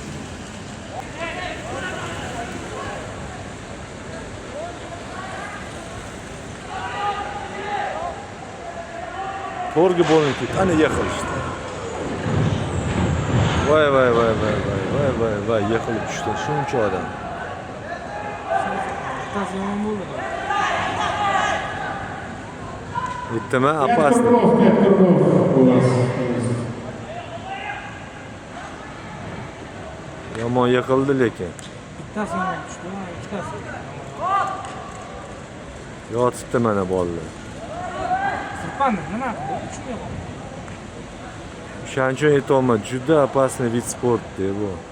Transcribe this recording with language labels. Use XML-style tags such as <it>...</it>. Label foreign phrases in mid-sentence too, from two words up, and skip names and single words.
<uz>To'rga bo'linib ketdi. Ana yiqilishdi. Voy, yiqilib tushdi. Shuncha odam. Bittasi yomon bo'ldi. Aytdimi,</uz> <ru>5</ru> <uz>opasniy.</uz> <ru>кругов, 5 кругов у вас.</ru> <uz>Yomon yiqildi lekin. Bittasi yomon tushdi, ikkitasi. Yotibdi mana bolalar. Sirpandi, nima qildi? Uchga yomon. O'shaning uchun aytolman, juda</uz> <ru>опасный вид спорт-</ru> <uz>da bu.</uz>